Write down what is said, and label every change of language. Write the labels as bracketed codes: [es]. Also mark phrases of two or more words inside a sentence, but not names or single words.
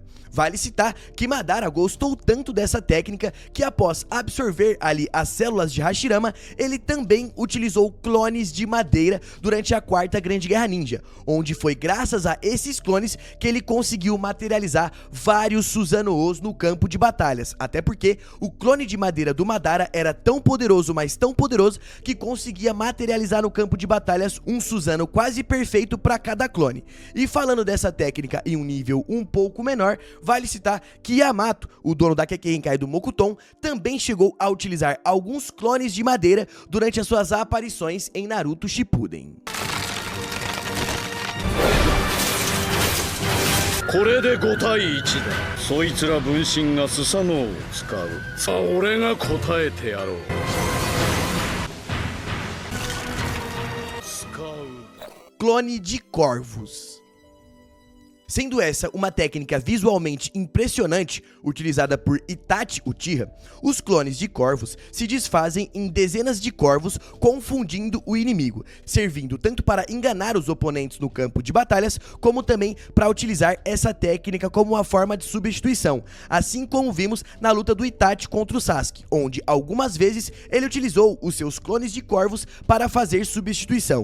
[pt] Vale citar que Madara gostou tanto dessa técnica que após absorver ali as células de Hashirama, ele também utilizou clones de madeira durante a 4ª Grande Guerra Ninja, onde foi graças a esses clones que ele conseguiu materializar vários Susanoo no campo de batalhas, até porque o clone de madeira do Madara era tão poderoso, mas tão poderoso, que conseguia materializar no campo de batalhas um Susanoo quase perfeito para cada clone. E falando dessa técnica em um nível um pouco menor, vale citar que Yamato, o dono da Kekkei do Mokuton, também chegou a utilizar alguns clones de madeira durante as suas aparições em Naruto Shippuden. [ja] これで5対1だ。そいつら分身がスサノオを使う。さあ俺が答えてやろう。 [pt] Clone de corvos. Sendo essa uma técnica visualmente impressionante, utilizada por Itachi Uchiha, os clones de corvos se desfazem em dezenas de corvos, confundindo o inimigo, servindo tanto para enganar os oponentes no campo de batalhas, como também para utilizar essa técnica como uma forma de substituição, assim como vimos na luta do Itachi contra o Sasuke, onde algumas vezes ele utilizou os seus clones de corvos para fazer substituição.